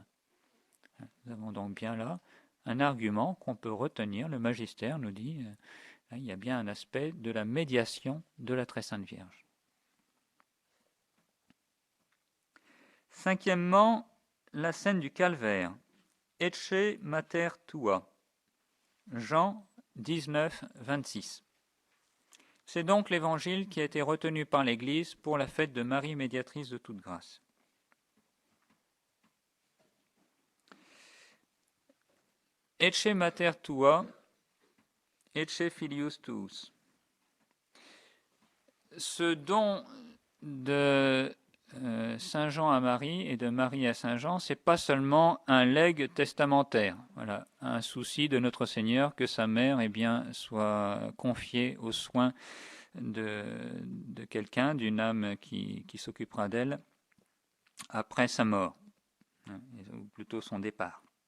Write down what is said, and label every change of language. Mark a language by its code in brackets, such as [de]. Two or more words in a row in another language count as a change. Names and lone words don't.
[fr] Nous avons donc bien là un argument qu'on peut retenir. Le magistère nous dit il y a bien un aspect de la médiation de la très sainte Vierge. Cinquièmement, la scène du calvaire. [la] Ecce mater tua. [fr] Jean 19, 26. C'est donc l'évangile qui a été retenu par l'Église pour la fête de Marie médiatrice de toute grâce. [la] Ecce mater tua, ecce filius tuus. [fr] Ce don de Saint Jean à Marie et de Marie à Saint Jean, c'est pas seulement un legs testamentaire, voilà, un souci de notre Seigneur que sa mère soit confiée aux soins de quelqu'un, d'une âme qui s'occupera d'elle après sa mort, ou plutôt son départ.